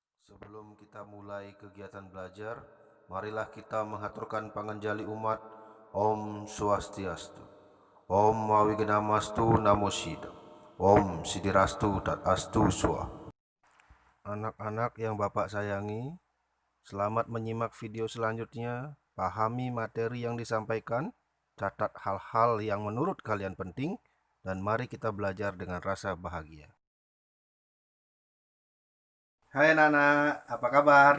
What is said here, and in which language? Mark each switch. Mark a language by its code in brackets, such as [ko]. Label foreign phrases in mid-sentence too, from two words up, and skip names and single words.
[id] Sebelum kita mulai kegiatan belajar, marilah kita menghaturkan panganjali umat. [sa] Om Swastiastu, Om Mawignamastu Namo Buddhaya, Om Sidirastu Tat Astu Swa. [id] Anak-anak yang Bapak sayangi, selamat menyimak video selanjutnya. Pahami materi yang disampaikan, catat hal-hal yang menurut kalian penting, dan mari kita belajar dengan rasa bahagia. Hai anak-anak, apa kabar?